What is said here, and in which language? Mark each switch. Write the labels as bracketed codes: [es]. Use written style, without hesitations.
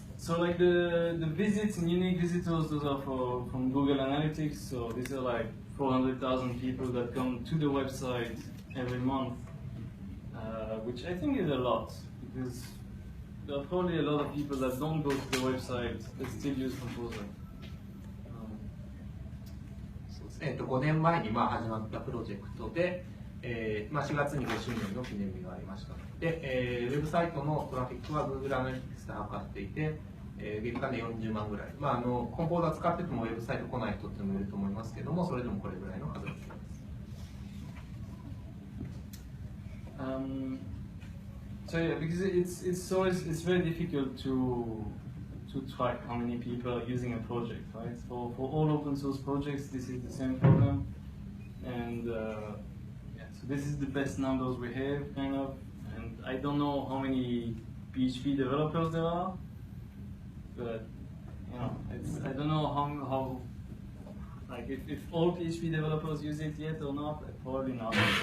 [en] So like the visits and unique visitors, those are from Google Analytics. So these are like 400,000 people that come to the website every month, which I think is a lot, because there are probably a lot of people that don't go to the website that still use Composer. [ja] 5年前に始まったプロジェクトで、4月に5周年の記念日がありました。で、ウェブサイトのトラフィックは Google Analytics で測っていて、月間で40万ぐらい。コンポーザー使っててもウェブサイト来ない人っていうのもいると思いますけども、それでもこれぐらいの数が必要です。 [en] So yeah, because it's very difficult to track how many people are using a project, right? For all open source projects, this is the same problem, and yeah, so this is the best numbers we have, kind of. And I don't know how many PHP developers there are, but you know, I don't know how like if all PHP developers use it yet or not. Probably not.